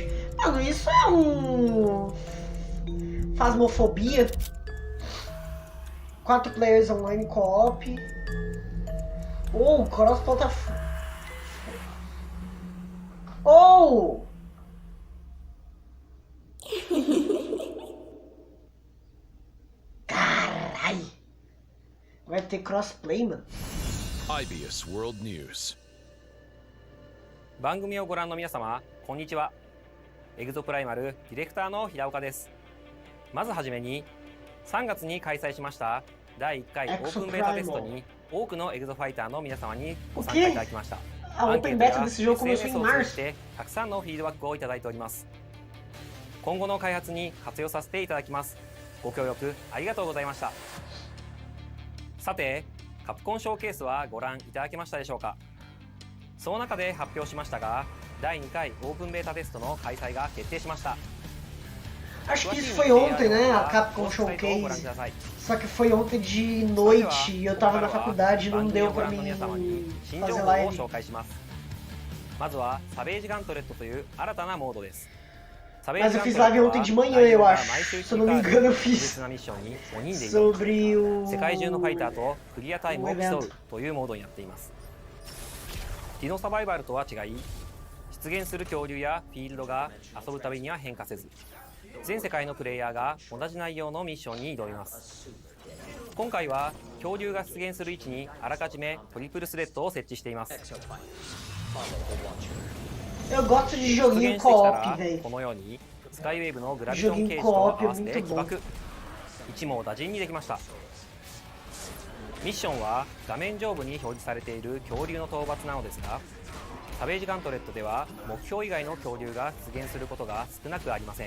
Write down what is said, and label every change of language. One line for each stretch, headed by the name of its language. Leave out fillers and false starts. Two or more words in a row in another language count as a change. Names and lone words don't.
Portuguese: Mano, isso é Phasmophobia.
English: 4 players online co-op. Oh,
Portuguese: cross-plataforma. Oh! Carai! Vai ter crossplay, mano. IBS World News.
Japanese: 番組をご覧の皆様、こんにちは。エグゾプライマルディレクターの平岡です。まずはじめに、3月に開催しました第1回オープンベータテストに多くのエグゾファイターの皆様にご参加いただきました。アンケートや SNS を通じてたくさんのフィードバックをいただいております。今後の開発に活用させていただきます。ご協力ありがとうございました。さて、カプコンショーケースはご覧いただけましたでしょうか。その中で発表しましたが、第2回オープンベータテストの開催が決定しました。
Portuguese: Acho que isso foi ontem, né? A Capcom Showcase. Só que foi ontem de noite e eu tava na faculdade e não deu pra mim fazer live.
Japanese: まずはサベージガントレットという新たなモードです。
Portuguese: Mas eu fiz live ontem de manhã, eu acho. Se eu não me engano, eu fiz sobre o
Japanese: 世界中のファイターとクリアタイムを競うというモードになっています。ディノサバイバルとは違い、出現する恐竜やフィールドが遊ぶたびには変化せず、 全世界のプレイヤーが同じ内容のミッションに挑みます。今回は恐竜が出現する位置にあらかじめトリプルスレッドを設置しています。
Portuguese: Eu gosto de
Japanese: 出
Portuguese: joguinho
Japanese: 現してきたら
Portuguese: co-op, velho.
Japanese: このようにスカイウェーブのグラビトンケージと合わせて起爆、一網打尽にできました。ミッションは画面上部に表示されている恐竜の討伐なのですが、サベージガントレットでは目標以外の恐竜が出現することが少なくありません。